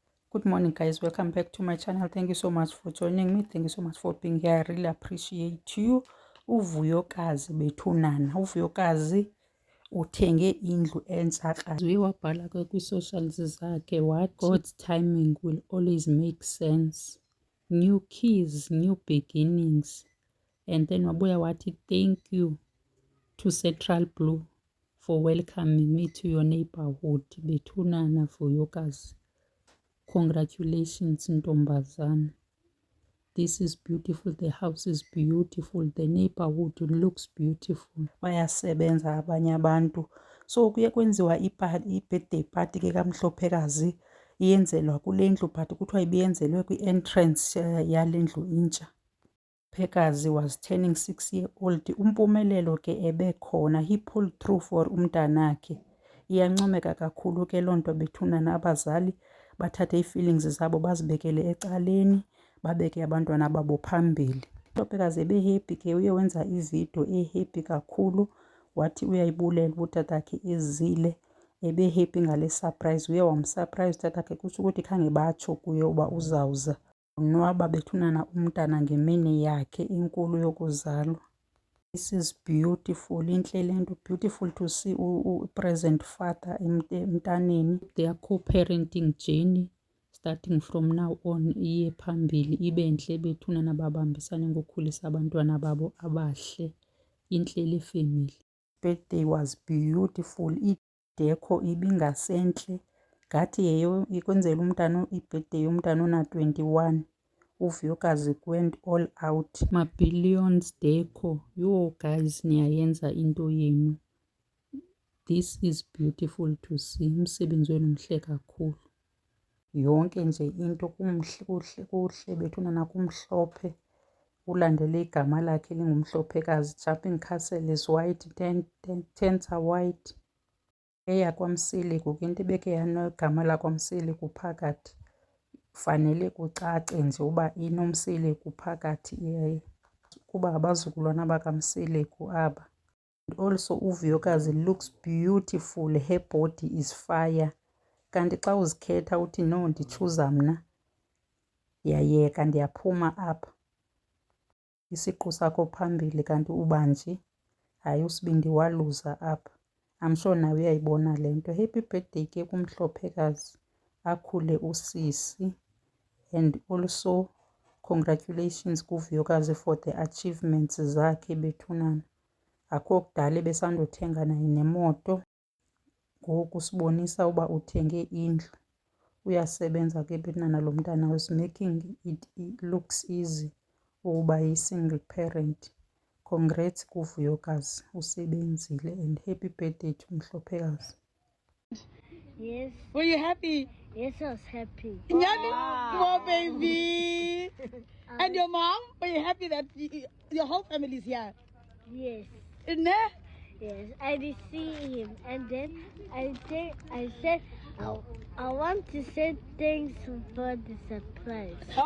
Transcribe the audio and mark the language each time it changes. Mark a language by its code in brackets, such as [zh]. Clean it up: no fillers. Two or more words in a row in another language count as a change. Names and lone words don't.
[en] Good morning, guys. Welcome back to my channel. Thank you so much for joining me. Thank you so much for being here. I really appreciate you. [xh] Uvuyokazi bethunana. Uvuyokazi uthenge indlu entsha. Wabhala ke kwi-socials zakhe [en] what God's timing will always make sense. New keys, new beginnings. And then [xh] wabuya wathi [en] thank you to Central Blue for welcoming me to your neighborhood. [xh] Bethunana Vuyokazi. [en] Congratulations, Ntombazana. This is beautiful. The house is beautiful. The neighborhood looks beautiful. [xh] Bayasebenza abanye abantu. So kuye kwenziwa i- [en] birthday party [xh] ke kaMhlophekazi iyenzelwa kule ndlu but kuthiwa ibiyenzelwe kwi-entrance yale ndlu intsha. [en] Phekazi was turning 6-year-old. [xh] Umpumelelo ke ebekhona. [en] He pulled through for umntanakhe. [xh] Iyancomeka kakhulu ke loo nto bethunana abazali bathathe ii-feelings zabo bazibekele ecaleni babeke abantwana babo phambili. Mhlophekazi ebe-happy ke uye wenza ividiyo e-happy kakhulu wathi uyayibulela utatakhe ezile ebe-happy ngale surprise. Uye wamsurprise utatakhe kutsho ukuthi khange batsho kuye uba uzawuza. Unwaba bethunana umntana ngemini yakhe enkulu yokuzalwa. [en] This is beautiful. [xh] Intle le nto. [en] Beautiful to see present father emntaneni. Their co-parenting journey starting from now on [xh] iye phambili ibe ntle bethunana babambisane ngokukhulisa abantwana babo abahle. Intle le family. [en] Birthday was beautiful. [xh] Idekho ibingasentle ngathi yeyo ikwenzela umntana i-birthday yomntana ona-21. [en] Uvuyokazi went all out. Ma-billions deco. Yo guys, [xh] niyayenza into yenu. [en] This is beautiful to see. [xh] Umsebenzi wenu mhle kakhulu. Yonke nje into kuhle bethunana kumhlophe. Ulandele igama lakhe lingumhlophekazi. [en] Jumping castle is white, tents are white. [xh] EyaKwaMsiliku ke into ebeke yanegama lakwaMsiliku phakathi. Fanele kucace nje uba inomsiliku phakathi kuba abazukulwana bakaMsiliku aba. [en] And also uvuyokazi looks beautiful. Her body is fire. [xh] Kanti xa uzikhetha uthi no ndichuza mna ndiyayeka ndiyaphuma apha isiqu sakho phambili kanti ubanje hayi usibindi waluza apha. [en] I'm sure [xh] nawe uyayibona le nto. [en] Happy birthday [xh] ke kumhlophekazi akhule usisi. [en] And also congratulations kuvuyokazi for the achievements [xh] zakhe bethunana. Akho kudala ebesandothenga naye nemoto ngoku sibonisa uba uthenge indlu. Uyasebenza ke bethunana lo mntana [en] was making it looks easy [xh] ukuba yi-single parent. [en] Congrats [xh] kuvuyokazi usebenzile [en] and happy birthday to Mhlophekazi. Yes. Were you happy? Yes, I was happy. Wow, baby. And your mom? Were you happy that your whole family is here? Yes. Isn't it? Yes, I did see him, and then I said I want to say thanks for the surprise.